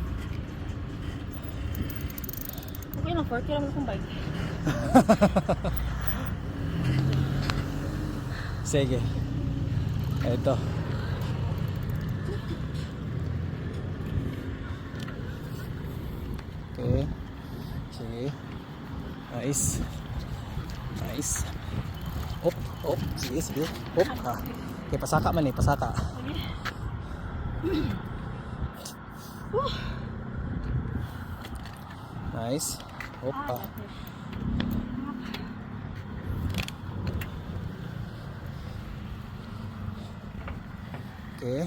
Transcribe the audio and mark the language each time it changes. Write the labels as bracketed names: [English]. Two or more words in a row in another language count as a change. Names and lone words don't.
[Filipino] Okay lang, 40 lang akong bike. Sige. Ito. Okay. Sige. Nice. Op. Sige. Op. Okay, pasaka man eh, pasaka. Sige. Nice. Opa. Dati. Okay.